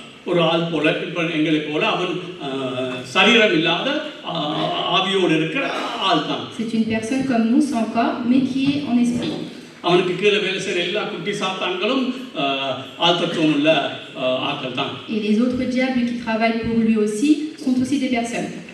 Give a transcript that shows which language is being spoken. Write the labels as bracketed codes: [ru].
[ta] ஒரு ஆள் போல, இப்போ எங்களை போல அவன் சரீரம் இல்லாத ஆவியோடு இருக்கிற ஆள் தான். [fr] C'est une personne comme nous, sans corps, mais qui est en esprit. [ta] அவனுக்கு கீழே வேலை செய்கிற எல்லா குட்டி சாத்தான்களும் ஆழ்தத்துவம் உள்ள ஆட்கள் தான். [fr] Et les autres diables qui travaillent pour lui aussi sont aussi des personnes.